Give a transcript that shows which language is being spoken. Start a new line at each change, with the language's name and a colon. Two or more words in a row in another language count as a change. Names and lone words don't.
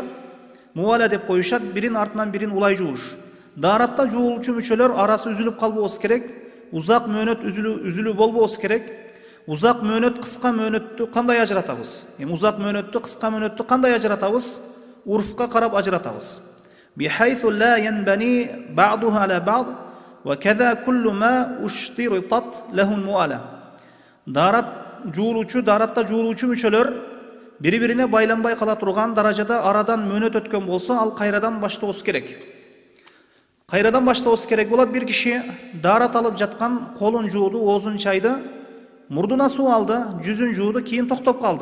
Kyrgyz: Муала деп коюшат, бирин артынан бирин улай жууш. Даратта жуулуучу мүчөлөр арасы үзүлүп калбосу керек. Узак мөөнөт үзүлүү болбосу керек. Узак мөөнөт, кыска мөөнөттү кандай ажыратабыз? Узак мөөнөттү, кыска мөөнөттү кандай ажыратабыз? Урфка карап ажыратабыз.
Arabic: بحيث لا ينبني بعضها على بعض وكذا كل ما اشترطت له الموالاة.
Kyrgyz: Даратта жуулуучу мүчөлөр бири-бирине байланбай кала турган даражада арадан мөөнөт өткөн болсо, ал кайрадан баштоосу керек. Кайрадан баштоосу керек болот. Бир киши дарат алып жаткан, колун жууду, оозун чайды, мурдуна суу алды, жүзүн жууду, кийин токтоп калды.